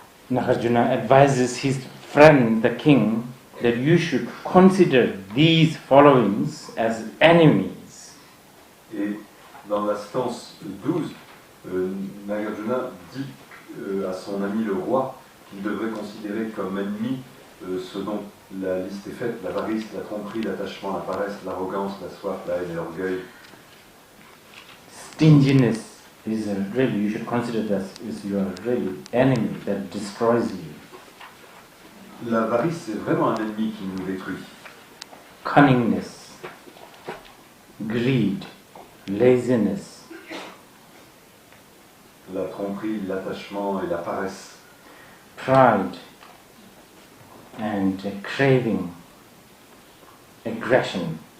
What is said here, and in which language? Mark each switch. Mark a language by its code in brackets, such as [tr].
[en] Nagarjuna advises his friend, the king, that you should consider these followings as enemies. [fr] Et dans la stance 12, Nagarjuna dit à son ami le roi qu'il devrait considérer comme ennemi ce dont la liste est faite: l'avarice, la tromperie, l'attachement, la paresse, l'arrogance, la soif, la haine et l'orgueil. [en] Stinginess is really, you should consider that as your really enemy that destroys you. [fr] L'avarice, c'est vraiment un ennemi qui nous détruit. [en] Cunningness, greed, laziness, [fr] La tromperie, l'attachement et la paresse. [en] pride, and craving, aggression.